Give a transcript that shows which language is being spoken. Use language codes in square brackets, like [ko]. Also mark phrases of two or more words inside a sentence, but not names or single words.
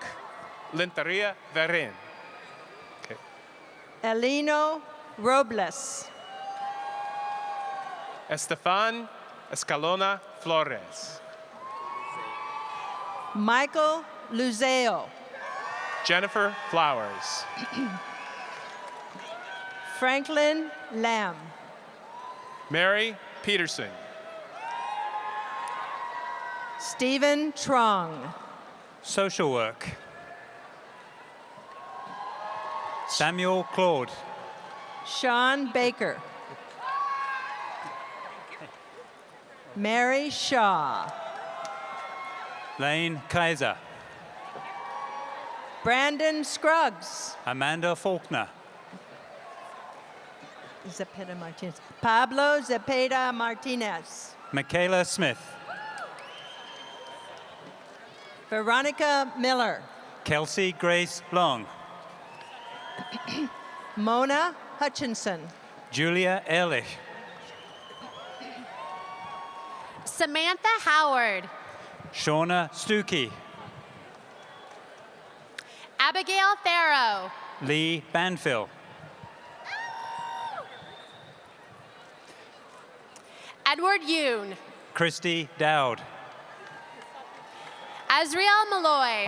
[en] Linteria Verin. Okay. Elino Robles. Estefan Escalona Flores. Michael Luzeo. Jennifer Flowers. Franklin Lamb. Mary Peterson. Stephen Trong. Social work. Samuel Claude. Sean Baker. Mary Shaw. Lane Kaiser. Brandon Scruggs. Amanda Faulkner. Zepeda Martinez. Pablo Zepeda Martinez. Michaela Smith. Veronica Miller. Kelsey Grace Long. Mona Hutchinson. Julia Ehrlich. Samantha Howard. Shauna Stuckey. Abigail Farrow. Lee Banfill. Edward Yoon. Christy Dowd. Azriel Malloy.